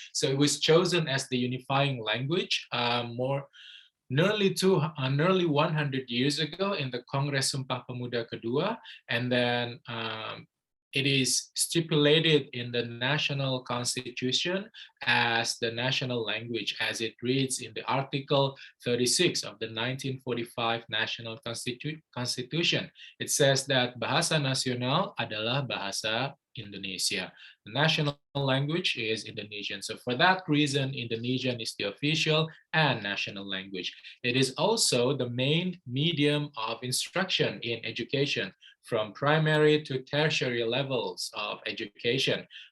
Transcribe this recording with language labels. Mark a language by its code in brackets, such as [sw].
[en] So it was chosen as the unifying language nearly 100 years ago in the Kongres Sumpah Pemuda Kedua, and then it is stipulated in the national constitution as the national language, as it reads in the Article 36 of the 1945 National Constitution. It says that [id] Bahasa Nasional adalah Bahasa Indonesia. [en] The national language is Indonesian. So for that reason, Indonesian is the official and national language. It is also the main medium of instruction in education, from primary to tertiary levels of education.